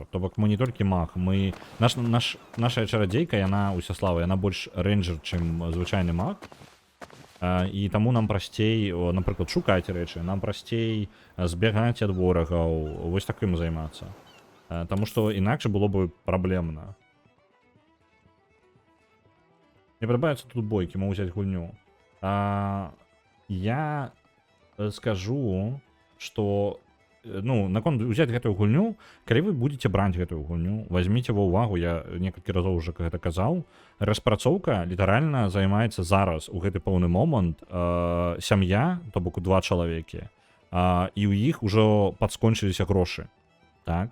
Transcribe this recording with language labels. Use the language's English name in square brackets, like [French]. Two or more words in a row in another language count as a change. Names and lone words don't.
[Belarusian] То бок мы не толькі маг, мы... Наша чарадзейка, яна усяслава, яна больш рэйнджер, чым звычайны маг. І таму нам прасцей, напрыклад, шукаць рэчы, нам прасцей збегаць ад ворагаў, вось такім займацца. Таму што інакш было бы праблемна. Мне падабаюцца тут бойкі, [Russian] могу взять гульню. Я скажу, что [Belarusian] ну, наконт взять гэтую гульню, калі вы будете браць гэтую гульню, возьмите ва ўвагу, я некалькі разоў уже гэта казаў, распрацоўка літаральна займаецца зараз у гэты пэўны момант сям'я, то бок 2 чалавекі, і ў іх ужо падскончыліся грошы, так?